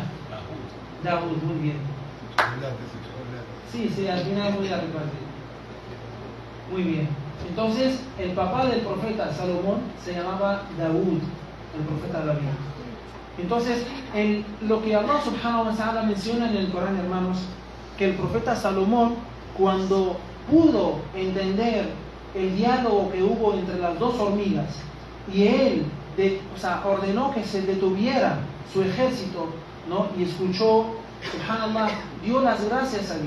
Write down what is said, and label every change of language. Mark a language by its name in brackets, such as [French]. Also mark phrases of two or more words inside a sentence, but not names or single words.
[Spanish] Daud, muy bien. Sí, al final voy a repartir. Muy bien. Entonces, el papá del profeta Salomón se llamaba Daud, el profeta David. Entonces, lo que [Arabic] الله سبحانه وتعالى [Spanish] menciona en el Corán, hermanos, que el profeta Salomón, cuando pudo entender el diálogo que hubo entre las dos hormigas, y él ordenó que se detuviera su ejército, ¿no? Y escuchó, subhanallah, dio las gracias a Dios.